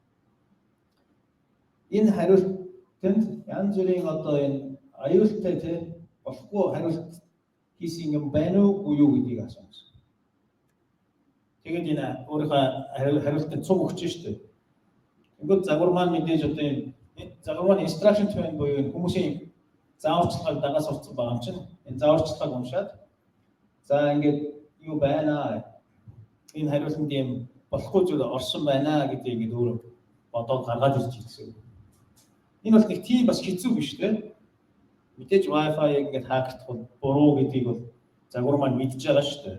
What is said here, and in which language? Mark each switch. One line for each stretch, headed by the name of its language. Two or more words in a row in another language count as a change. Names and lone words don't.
Mongolian: Энэ хариултанд янз бүрийн одоо энэ аюултай тийм болохгүй хариулт хийсэн юм байна уу юу гэдгийг асууна. Тэгээд энэ өөрийнхөө хариултанд цуг өгч шүү дээ. Тэгвэл загвар маань мэдээж одоо энэ загвар маань
English: instruction to end
Mongolian: буюу хүмүүсийн зааварчилгааг дагаж сурцсан байгаа юм чинь энэ зааварчилгааг уншаад за ингээд юу байна энэ хариултанд юм болохгүй зүйл орсон байна гэдгийг ингээд өөрөө бодоод гаргаад ирж ирсэн. Энэ бол нэг тийм бас хэцүү биш тийм. Мэдээж Wi-Fi-г ингээд хактлах буруу гэдгийг бол загвар маань мэдж байгаа шүү дээ.